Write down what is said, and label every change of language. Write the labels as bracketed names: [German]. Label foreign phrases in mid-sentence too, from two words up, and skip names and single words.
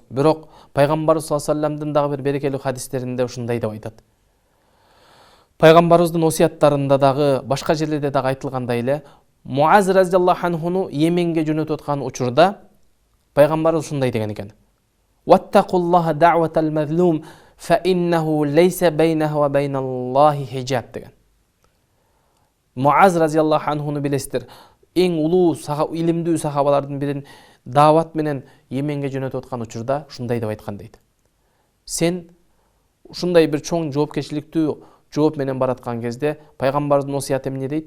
[Kyrgyz] Бирок пайгамбарыбыз [Arabic] صلى الله عليه وسلم [Kyrgyz] дагы бир берекелүү хадистеринде ушундай деп айтат. Пайгамбарыбыздын осуяттарында дагы, башка жерлерде дагы айтылгандай эле, Муаз [Arabic] رضي الله عنه [Kyrgyz] Йеменге жөнөтүп аткан учурда пайгамбарыбыз ушундай деген экен. [Arabic] واتق الله دعوة المظلوم فإنه ليس بينه وبين الله حجاب деген. [Kyrgyz] Муаз [Arabic] رضي الله عنه [Kyrgyz] билесиздер, эң улуу илимдүү сахабалардын бирин даават менен Йеменге жөнөтүп аткан учурда ушундай деп айткан дейт. Сен ушундай бир чоң жоопкерчиликтүү жооп менен бараткан кезде пайгамбарыбыздын осуяты эмне дейт?